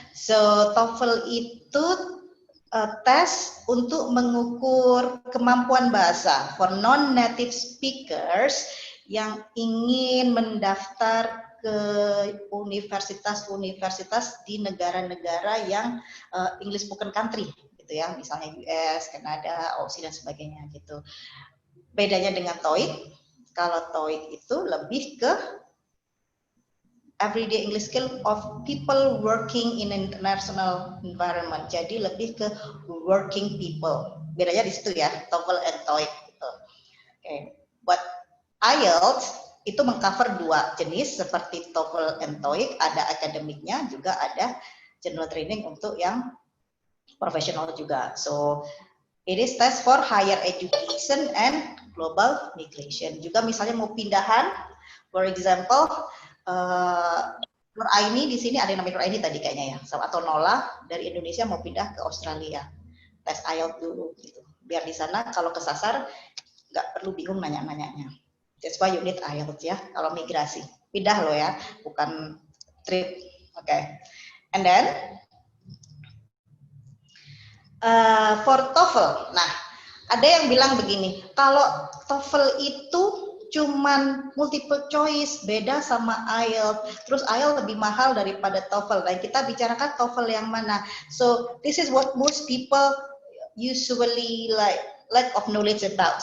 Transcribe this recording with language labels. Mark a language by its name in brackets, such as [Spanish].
[Indonesian] So, TOEFL itu tes untuk mengukur kemampuan bahasa [English] for non-native speakers [Indonesian] yang ingin mendaftar ke universitas-universitas di negara-negara yang [English] English spoken country [Indonesian] gitu ya, misalnya US, Kanada, Aussie dan sebagainya gitu. Bedanya dengan TOEIC, kalau TOEIC itu lebih ke [English] everyday English skill of people working in international environment. [Indonesian] Jadi lebih ke working people. Bedanya di situ ya, TOEFL and TOEIC gitu. Oke. Buat IELTS itu mengcover dua jenis seperti TOEFL and TOEIC, ada akademiknya juga ada general training untuk yang profesional juga. [English] So it is test for higher education and global migration. [Indonesian] Juga misalnya mau pindahan, [English] for example, [Indonesian] Nur Aini di sini ada yang namanya Nur Aini tadi kayaknya ya, atau Nola dari Indonesia mau pindah ke Australia, tes IELTS dulu gitu. Biar di sana kalau kesasar nggak perlu bingung nanya-nanyanya. [English] That's why you need IELTS [Indonesian] ya, kalau migrasi. Pindah loh ya, bukan trip. Oke. [English] And then for TOEFL, [Indonesian] nah ada yang bilang begini, kalau TOEFL itu cuman multiple choice, beda sama IELTS. Terus IELTS lebih mahal daripada TOEFL. Dan kita bicarakan TOEFL yang mana. [English] So this is what most people usually lack of knowledge about.